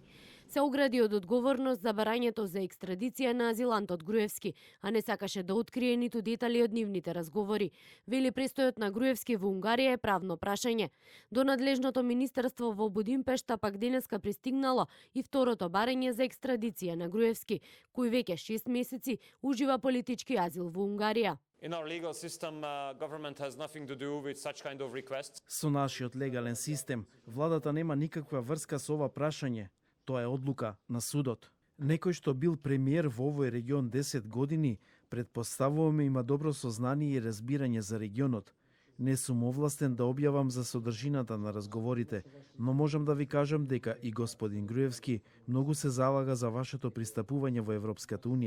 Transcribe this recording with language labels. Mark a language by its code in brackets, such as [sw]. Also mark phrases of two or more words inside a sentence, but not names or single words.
[mk] Се огради од одговорност за барањето за екстрадиција на азилантот Груевски, а не сакаше да открие ниту детали од нивните разговори. Вели престојот на Груевски во Унгарија е правно прашање. До надлежното министерство во Будимпешта пак денеска пристигнало и второто барање за екстрадиција на Груевски, кој веќе 6 месеци ужива политички азил во Унгарија. [en] In our legal system, government has nothing to do with such kind of requests. [mk] Со нашиот легален систем, владата нема никаква врска со ова прашање. Тоа е одлука на судот. Некој што бил премиер во овој регион 10 години, предпоставуваме има добро сознание и разбирање за регионот. Не сум овластен да објавам за содржината на разговорите, но можам да ви кажам дека и господин Груевски многу се залага за вашето пристапување во Европската Унија.